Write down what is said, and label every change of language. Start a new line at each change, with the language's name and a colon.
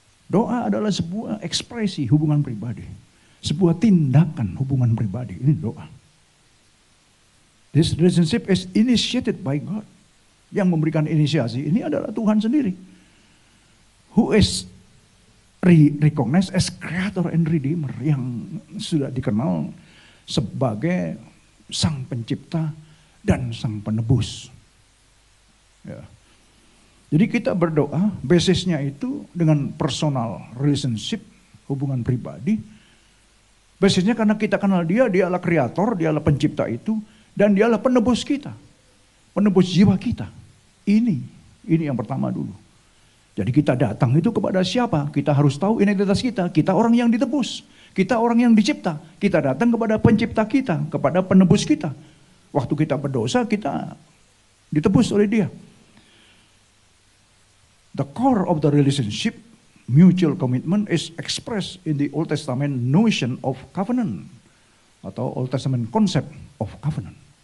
Indonesian: Doa adalah sebuah ekspresi hubungan pribadi. Sebuah tindakan hubungan pribadi. Ini doa.
English: This relationship is initiated by God.
Indonesian: Yang memberikan inisiasi ini adalah Tuhan sendiri.
English: Who is recognized as creator and redeemer,
Indonesian: yang sudah dikenal sebagai sang pencipta dan sang penebus. Ya. Jadi kita berdoa, basisnya itu dengan personal relationship, hubungan pribadi. Basisnya karena kita kenal Dia, Dia adalah kreator, Dia adalah pencipta itu, dan Dia adalah penebus kita, penebus jiwa kita. Ini yang pertama dulu. Jadi kita datang itu kepada siapa? Kita harus tahu identitas kita. Kita orang yang ditebus. Kita orang yang dicipta. Kita datang kepada pencipta kita, kepada penebus kita. Waktu kita berdosa, kita ditebus oleh Dia.
English: the core of the relationship, mutual commitment, is expressed in the Old Testament notion of covenant
Indonesian: atau
English: Old Testament concept of covenant.